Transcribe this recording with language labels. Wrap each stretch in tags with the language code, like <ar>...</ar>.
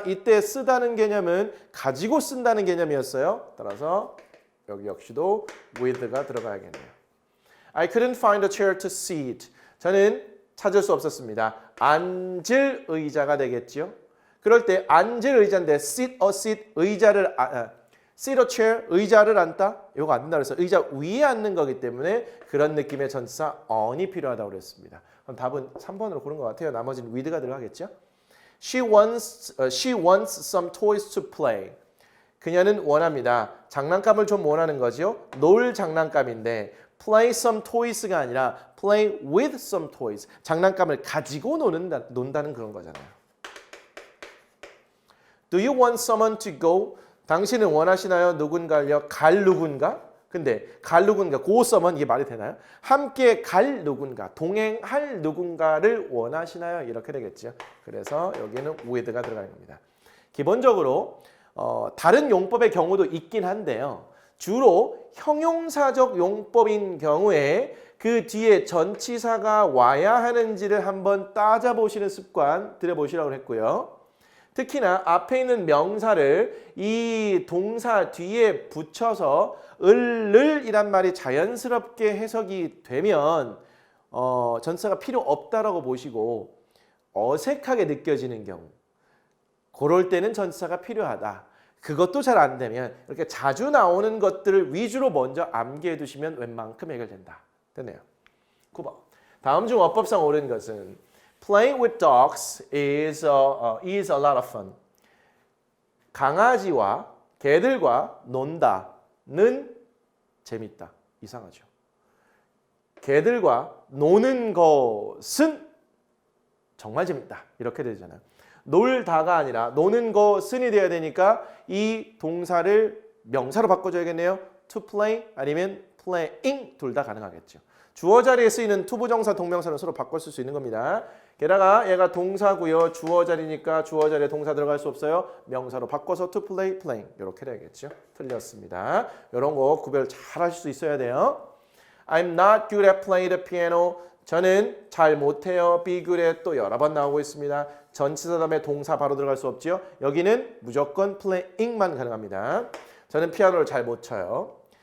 <ko>이때 쓰다는 개념은 가지고 쓴다는 개념이었어요. 따라서 여기 역시도 with가 들어가야겠네요.</ko> <en>I couldn't find a chair to sit.</en> <ko>저는 찾을 수 없었습니다. 앉을 의자가 되겠죠. 그럴 때 앉을 의자인데</ko> <en>sit a seat,</en> <ko>의자를</ko> <en>sit a chair,</en> <ko>의자를 앉다. 이거 안 된다 그래서 의자 위에 앉는 거기 때문에 그런 느낌의 전치사 on이 필요하다고 그랬습니다. 그럼 답은 3번으로 고른 것 같아요. 나머지는 with가 들어가겠죠.</ko> <en>She wants some toys to play.</en> <ko>그녀는 원합니다. 장난감을 좀 원하는 거죠. 놀 장난감인데</ko> <en>play some toys</en> <ko>가 아니라</ko> <en>play with some toys.</en> <ko>장난감을 가지고 논다는 그런 거잖아요.</ko> <en>Do you want someone to go?</en> <ko>당신은 원하시나요? 누군가요? 갈 누군가? 근데 갈 누군가,</ko> <en>go someone</en> <ko>이게 말이 되나요? 함께 갈 누군가, 동행할 누군가를 원하시나요? 이렇게 되겠죠. 그래서 여기는 with가 들어가는 겁니다. 기본적으로 다른 용법의 경우도 있긴 한데요. 주로 형용사적 용법인 경우에 그 뒤에 전치사가 와야 하는지를 한번 따져보시는 습관 들여보시라고 했고요. 특히나 앞에 있는 명사를 이 동사 뒤에 붙여서 을이란 말이 자연스럽게 해석이 되면 전치사가 필요 없다라고 보시고 어색하게 느껴지는 경우 그럴 때는 전치사가 필요하다. 그것도 잘 안 되면 이렇게 자주 나오는 것들을 위주로 먼저 암기해 두시면 웬만큼 해결된다. 됐네요. 9번. 다음 중 어법상 옳은 것은</ko> <en>Playing with dogs is a lot of fun.</en> <ko>강아지와 개들과 논다는 재밌다. 이상하죠. 개들과 노는 것은 정말 재밌다. 이렇게 되잖아요. 놀다가 아니라 노는 것은이 돼야 되니까 이 동사를 명사로 바꿔줘야겠네요. To play 아니면 playing 둘 다 가능하겠죠. 주어 자리에 쓰이는 투부정사 동명사는 서로 바꿔 쓸 수 있는 겁니다. 게다가 얘가 동사고요. 주어 자리니까 주어 자리에 동사 들어갈 수 없어요. 명사로 바꿔서</ko> <en>to play, playing</en> <ko>이렇게 돼야겠죠. 틀렸습니다. 이런 거 구별 잘 하실 수 있어야 돼요.</ko> <en>I'm not good at playing the piano.</en> <ko>저는 잘 못해요.</ko> <en>be good at</en> <ko>또 여러 번 나오고 있습니다. 전치사 다음에 동사 바로 들어갈 수 없죠. 여기는 무조건 playing만 가능합니다. 저는 피아노를 잘 못 쳐요.</ko>